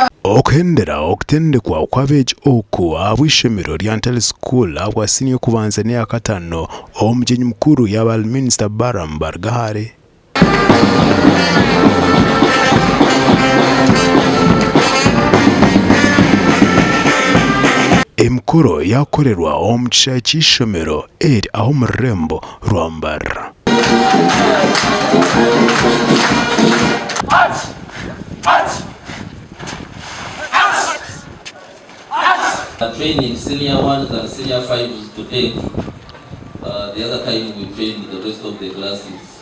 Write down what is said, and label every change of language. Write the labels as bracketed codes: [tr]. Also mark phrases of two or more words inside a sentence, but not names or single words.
[nyn] okendera okutendekwa kw'abeegi oku abw'ishomero rya Ntale School abwasiniye kubanza n'eyakataano omugenyi mukuru yaba Minisita Mbarara City. Emikoro yakorerwa omu kishaayi ky'ishomero eri aho mu rurembo rwa Mbarara. [en] Training senior 1s and senior 5s today. The other time we trained the rest of the classes.